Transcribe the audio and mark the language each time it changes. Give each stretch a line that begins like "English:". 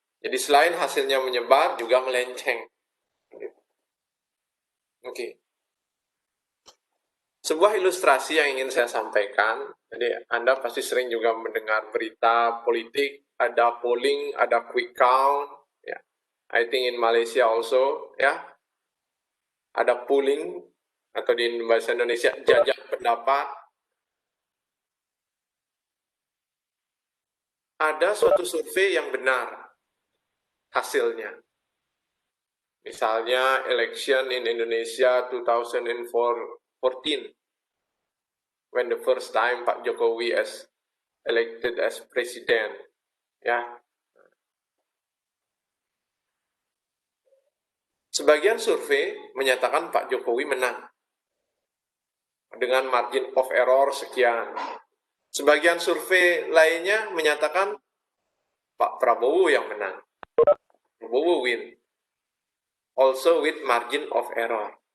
Indonesian: Jadi selain hasilnya menyebar, juga melenceng. Oke. Sebuah ilustrasi yang ingin saya sampaikan, jadi Anda pasti sering juga mendengar berita politik, ada polling, ada quick count, ya.
English: I think in Malaysia also, ya.
Indonesian: Ada polling, atau di bahasa Indonesia, jajak pendapat. Ada suatu survei yang benar hasilnya. Misalnya
English: election in Indonesia 2014, when the first time Pak Jokowi as elected as president, ya.
Indonesian: Sebagian survei menyatakan Pak Jokowi menang dengan margin of error sekian. Sebagian survei lainnya menyatakan Pak Prabowo yang menang.
English: Prabowo win. Also with margin of error.